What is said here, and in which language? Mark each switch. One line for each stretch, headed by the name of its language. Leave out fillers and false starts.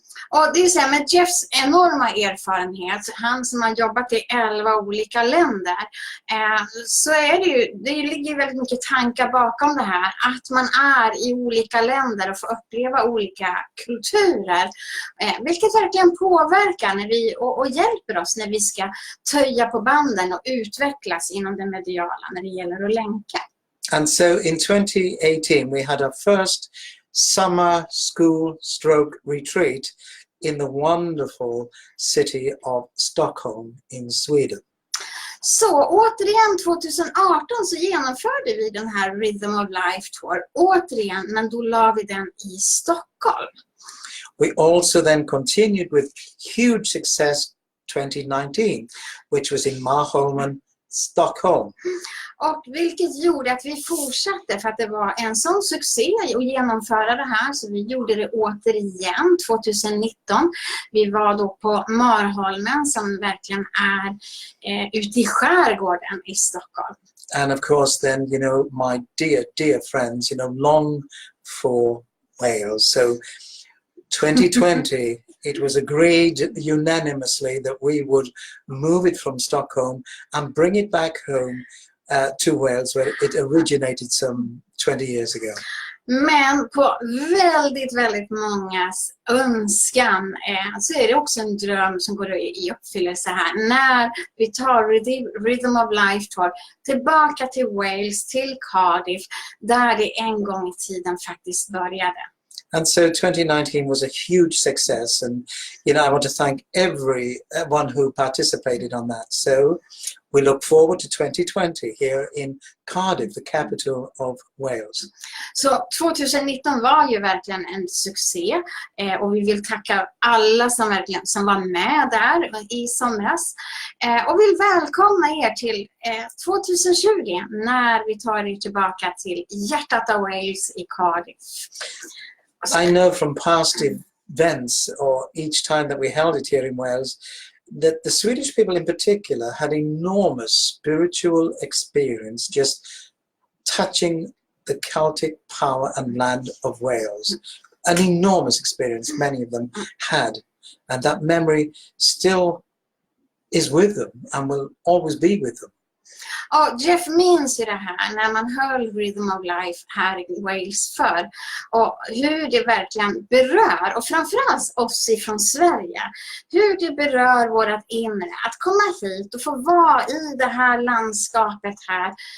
Swedish: Och det är så här, med Jeffs enorma erfarenhet, han som har jobbat i 11 olika länder, så är det ligger väldigt mycket tankar bakom det här. Att man är i olika länder och får uppleva olika kulturer. Vilket verkligen påverkar och hjälper oss när vi ska töja på banden och utvecklas inom det mediala när det gäller att länka.
English: And so in 2018, we had our first summer school stroke retreat in the wonderful city of Stockholm in Sweden.
Swedish: Så återigen 2018 så genomförde vi den här Rhythm of Life Tour. Återigen, men då la vi den i Stockholm.
English: We also then continued with huge success 2019, which was in Marholmen, Stockholm.
Swedish: Och vilket gjorde att vi fortsatte för att det var en sån succé att genomföra det här. Så vi gjorde det återigen 2019. Vi var då på Marholmen som verkligen är ute i skärgården i Stockholm.
English: And of course then, my dear friends, long for Wales. So 2020, it was agreed unanimously that we would move it from Stockholm and bring it back home to Wales, where it originated some 20 years ago.
Swedish: Men på väldigt, väldigt mångas önskan så är det också en dröm som går i uppfyllelse här. När vi tar Rhythm of Life Tour tillbaka till Wales, till Cardiff, där det en gång i tiden faktiskt började.
English: And so 2019 was a huge success, and I want to thank everyone who participated on that. So we look forward to 2020 here in Cardiff, the capital of Wales.
Swedish: Så 2019 var ju verkligen en succé och vi vill tacka alla som var med där i somras och vill välkomna er till 2020 när vi tar er tillbaka till hjärtat av Wales i Cardiff.
English: I know from past events or each time that we held it here in Wales that the Swedish people in particular had enormous spiritual experience just touching the Celtic power and land of Wales. An enormous experience many of them had, and that memory still is with them and will always be with them.
Swedish: Och Jeff minns ju det här när man höll Rhythm of Life här i Wales för och hur det verkligen berör, och framförallt oss ifrån Sverige, hur det berör vårt inre att komma hit och få vara i det här landskapet här